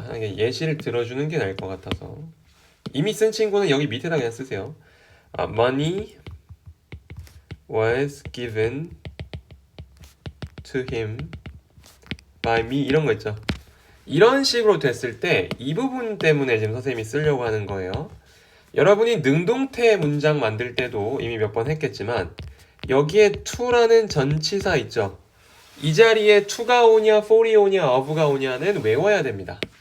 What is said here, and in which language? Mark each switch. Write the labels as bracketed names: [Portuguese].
[Korean] 하나 예시를 들어주는 게 나을 것 같아서 이미 쓴 친구는 여기 밑에다 그냥 쓰세요. [English] Money was given to him by me [Korean] 이런 거 있죠. 이런 식으로 됐을 때 이 부분 때문에 지금 선생님이 쓰려고 하는 거예요. 여러분이 능동태 문장 만들 때도 이미 몇 번 했겠지만 여기에 to라는 전치사 있죠. 이 자리에 to가 오냐, for이 오냐, of가 오냐는 외워야 됩니다.